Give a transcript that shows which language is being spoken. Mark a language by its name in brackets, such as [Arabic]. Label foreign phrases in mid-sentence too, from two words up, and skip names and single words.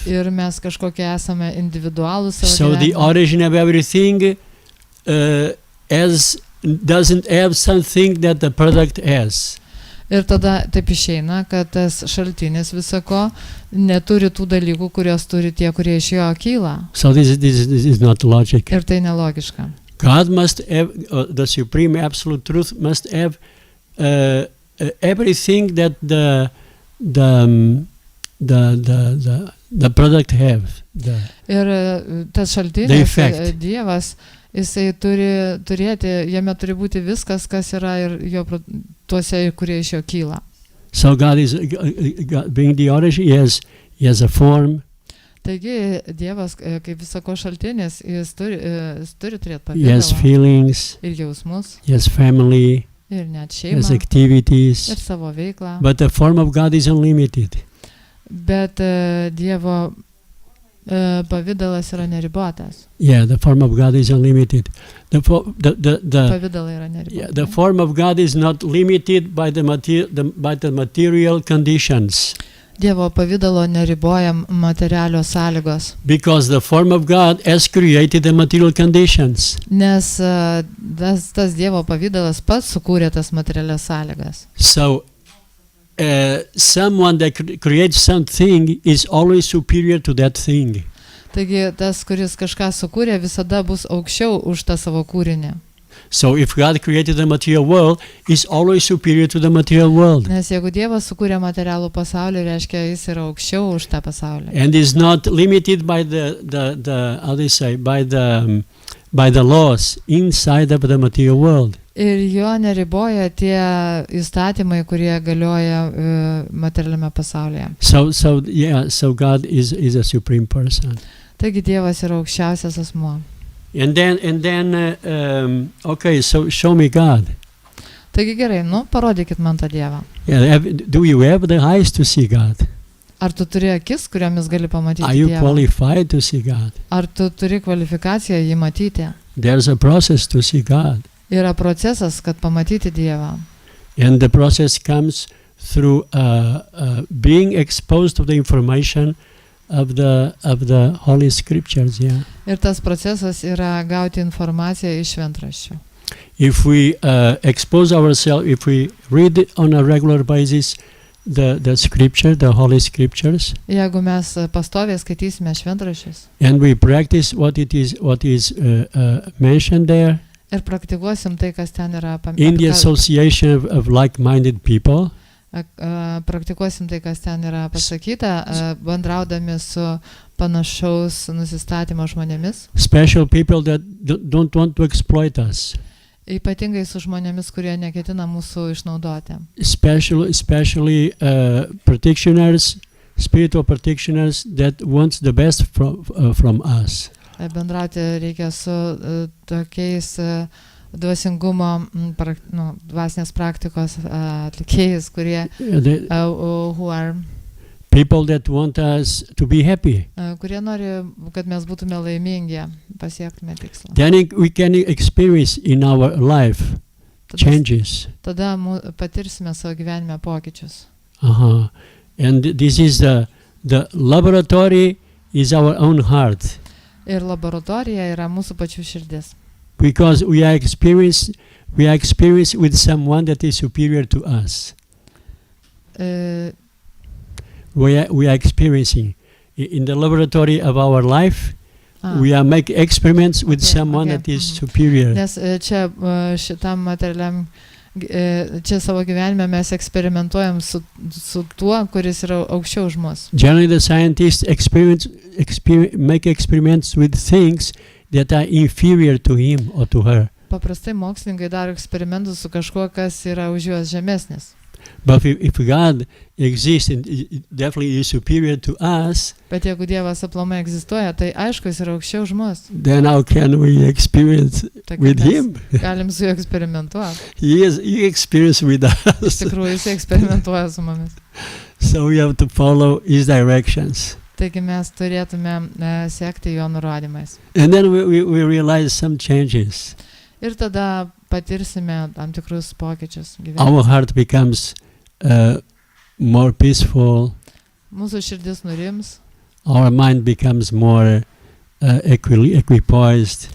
[Lithuanian] ir mes kažkokie esame individualūs savo [English] So the [Lithuanian] gyvenime. [English] origin of everything doesn't have something that the product has. [Lithuanian] Ir tada taip išeina, kad tas šaltinis visako neturi tų dalykų, kurios turi tie, kurie iš jo kyla. [English] So this is not logic. [Lithuanian] Ir tai nelogiška. [English] God must have, the supreme absolute truth must have everything that the product have. [Lithuanian] Ir tas The šaltinis, effect. Dievas, jisai turi turėti, jame turi būti viskas, kas yra ir jo tuose, kurie iš jo kyla. [English] So God is God being the origin. He has a form. [Lithuanian] Taigi Dievas, kaip visako šaltinis, jis turi turėti [English] He has [Lithuanian] pavidalą [English] feelings. [Lithuanian] ir jausmus, [English] He has family. [Lithuanian] ir net [English] He has [Lithuanian] šeimą, [English] activities. [Lithuanian] ir savo veiklą. [English] But the form of God is unlimited. [Lithuanian] Bet Dievo pavidalas yra neribotas. [English] Yeah, the form of God is unlimited. The [Lithuanian] Pavidalai yra neriboti. [English] the form of God is not limited by the material conditions, [Lithuanian] Dievo pavidalo neribojam materialios sąlygos, [English] because the form of God has created the material conditions. [Lithuanian] nes tas Dievo pavidalas pats sukūrė tas materialias sąlygas. [English] So someone that creates something is always superior to that thing. [Lithuanian] Taigi tas, kuris kažką sukūrė, visada bus aukščiau už tą savo kūrinį. [English] So if God created the material world, he's always superior to the material world. [Lithuanian] Nes jeigu Dievas sukūrė materialų pasaulį, reiškia, jis yra aukščiau už tą pasaulį. [English] And is not limited by the how they say, by the laws inside of the material world. [Lithuanian] Ir jo neriboja tie įstatymai, kurie galioja materialiame pasaulyje. [English] So God is a supreme person. [Lithuanian] Taigi Dievas yra aukščiausias asmuo. [English] And then okay, so show me God. [Lithuanian] Taigi gerai, parodykit man tą Dievą. [English] Yeah, do you have the eyes to see God? [Lithuanian] Ar tu turi akis, kuriomis gali pamatyti [English] Are you Dievą? qualified to see God? [Lithuanian] Ar tu turi kvalifikaciją jį matyti? [English] There's a process to see God. [Lithuanian] Yra procesas, kad pamatyti Dievą. [English] And the process comes through being exposed to the information of the Holy Scriptures. Yeah. [Lithuanian] Ir tas procesas yra gauti informaciją iš šventraščių. [English] If we expose ourselves, if we read on a regular basis the Scripture, the Holy Scriptures, [Lithuanian] Jeigu mes pastoviai skaitysime šventraščius [English] and we practice what is mentioned there [Lithuanian] ir praktikuosim tai, kas ten yra [English] in the association of like-minded people, [Lithuanian] praktikuosim tai, kas ten yra pasakyta, bendraudami su panašaus nusistatymo žmonėmis, [English] special people that don't want to exploit us, [Lithuanian] ypatingai su žmonėmis, kurie neketina mūsų išnaudoti. [English] especially practitioners, spiritual practitioners that wants the best from us. [Lithuanian] Bendrauti reikia su tokiais dvasingumo, dvasinės praktikos atlikėjais, kurie [English] who are People that want us to be happy. [Lithuanian] Kurie nori, kad mes būtume laimingi, pasiektume tikslą. [English] Then we can experience in our life changes. [Lithuanian] Tada patirsime savo gyvenime pokyčius. [English] And this is the laboratory is our own heart. [Lithuanian] Ir laboratorija yra mūsų pačių širdis. [English] Because we are experienced with someone that is superior to us. We are experiencing in the laboratory of our life. We are making experiments with someone that is superior. [Lithuanian] Nes čia šitam materialiam, čia savo gyvenime mes eksperimentuojam su tuo, kuris yra aukščiau už mus. [English] Generally, the scientists make experiments with things that are inferior to him or to her. [Lithuanian] Paprastai mokslininkai daro eksperimentus su kažkuo, kas yra už juos žemesnis. [English] But if God exists and definitely is superior to us, [Lithuanian] Bet jeigu Dievas aplamai egzistuoja, tai aišku, jis yra aukščiau už mus. [English] then how can we experience [Lithuanian] Tai [English] with [Lithuanian] mes [English] Him? [Lithuanian] galim su juo eksperimentuoti. [English] He experienced with [Lithuanian] Iš [English] us. [Lithuanian] tikrųjų, jis eksperimentuoja su mumis. [English] So we have to follow His directions. [Lithuanian] Taigi mes turėtume sekti jo nurodymais. [English] And then we realize some changes. [Lithuanian] Ir tada patirsime tam tikrus pokyčius gyvenime. [English] Our heart becomes more peaceful. [Lithuanian] Mūsų širdis nurims [English] Our mind becomes more equipoised.